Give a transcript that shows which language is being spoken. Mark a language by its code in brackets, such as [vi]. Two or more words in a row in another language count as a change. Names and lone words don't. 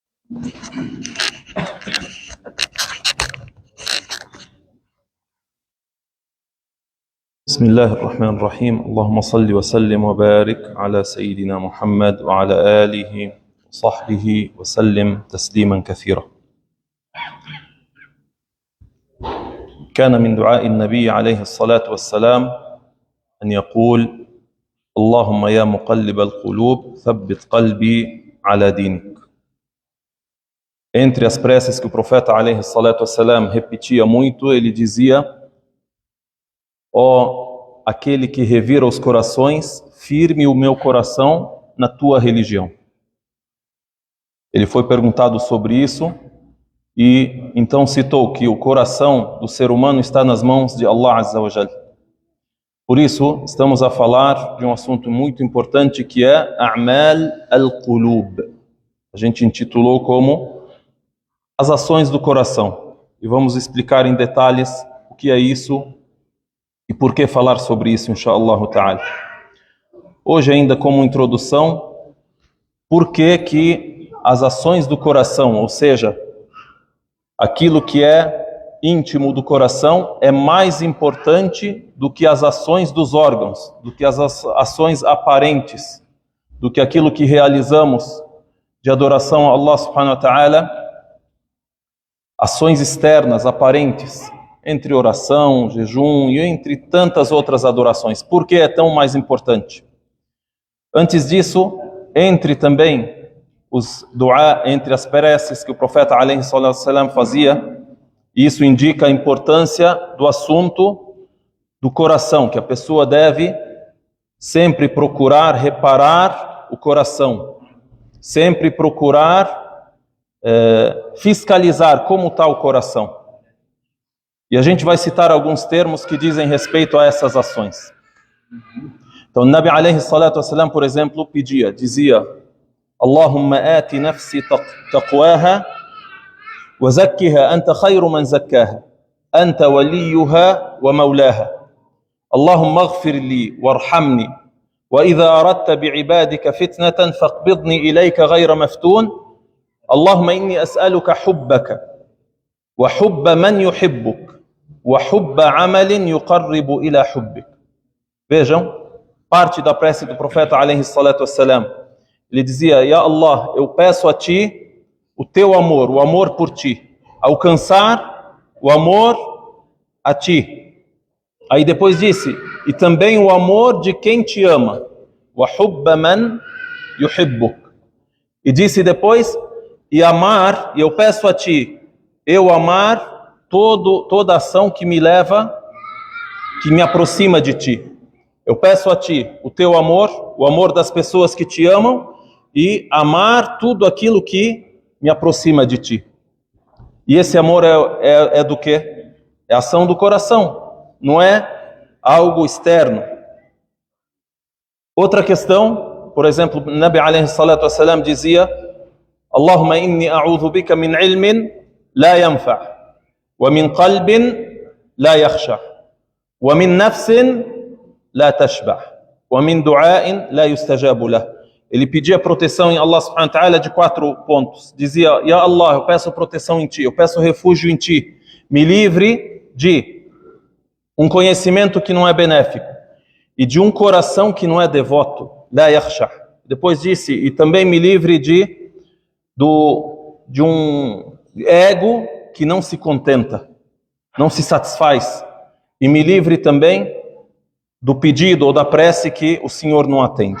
[ar] بسم الله الرحمن الرحيم اللهم صل وسلم وبارك على سيدنا محمد وعلى آله وصحبه وسلم تسليما كثيرا. كان من دعاء النبي عليه الصلاة والسلام أن يقول: اللهم يا مقلب القلوب ثبت قلبي على دينك. [pt] Entre as preces que o profeta [ar] عليه الصلاة والسلام [pt] repetia muito, ele dizia: ó aquele que revira os corações, firme o meu coração na tua religião. Ele foi perguntado sobre isso e então citou que o coração do ser humano está nas mãos de [ar] الله عز وجل. [pt] Por isso, estamos a falar de um assunto muito importante que é [ar] أعمال القلوب. [pt] A gente intitulou como as ações do coração. E vamos explicar em detalhes o que é isso e por que falar sobre isso, [ar] إن شاء الله تعالى. [pt] Hoje, ainda como introdução, por que as ações do coração, ou seja, aquilo que é íntimo do coração, é mais importante do que as ações dos órgãos, do que as ações aparentes, do que aquilo que realizamos de adoração a [ar] الله سبحانه وتعالى, [pt] ações externas, aparentes, entre oração, jejum e entre tantas outras adorações. Por que é tão mais importante? Antes disso, entre também os dua, entre as preces que o profeta [ar] عليه الصلاة والسلام [pt] fazia, e isso indica a importância do assunto do coração, que a pessoa deve sempre procurar reparar o coração, sempre procurar fiscalizar como está o coração. E a gente vai citar alguns termos que dizem respeito a essas ações. Então, o [ar] النبي عليه الصلاة والسلام, [pt] por exemplo, dizia: [ar] اللهم آت نفسي تقواها وزكها أنت خير من زكاها أنت وليها ومولاها اللهم اغفر لي وارحمني وإذا أردت بعبادك فتنة فاقبضني إليك غير مفتون اللهم إني أسألك حبك وحب من يحبك وحب عمل يقرب إلى حبك. [pt] Vejam, parte da prece do profeta [ar] عليه الصلاة والسلام. [pt] Ele dizia: [ar] يا الله, [pt] eu peço a ti o teu amor, o amor por ti, alcançar o amor a ti. Aí depois disse: e também o amor de quem te ama, [ar] وحب من يحبك. [pt] E disse depois: e amar, e eu peço a ti, eu amar toda ação que me leva, que me aproxima de ti. Eu peço a ti o teu amor, o amor das pessoas que te amam, e amar tudo aquilo que me aproxima de ti. E esse amor é do quê? É ação do coração, não é algo externo. Outra questão, por exemplo, o [ar] النبي عليه الصلاة والسلام [pt] dizia: [ar] اللهم إني أعوذ بك من علم لا ينفع ومن قلب لا يخشع ومن نفس لا تشبع ومن دعاء لا يستجاب له. [pt] Ele pedia proteção em [ar] الله سبحانه وتعالى [pt] de 4 pontos. Dizia: [ar] يا الله, [pt] eu peço proteção em ti, eu peço refúgio em ti. Me livre de um conhecimento que não é benéfico e de um coração que não é devoto. [ar] لا يخشع'. [pt] Depois disse: e também me livre de um ego que não se contenta, não se satisfaz, e me livre também do pedido ou da prece que o Senhor não atende.